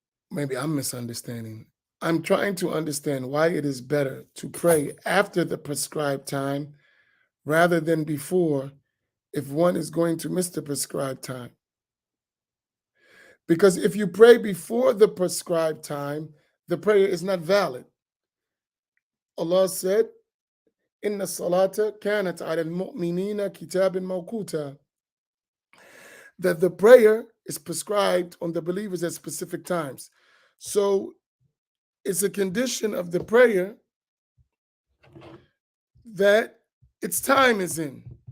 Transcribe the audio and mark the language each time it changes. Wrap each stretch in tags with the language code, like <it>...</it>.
<en>Maybe I'm misunderstanding. I'm trying to understand why it is better to pray after the prescribed time rather than before if one is going to miss the prescribed time. Because if you pray before the prescribed time, the prayer is not valid. Allah said,</en> <ar>إن الصلاة كانت على المؤمنين كتابا موقوتا.</ar> <en>That the prayer is prescribed on the believers at specific times. So it's a condition of the prayer that its time is in.</en>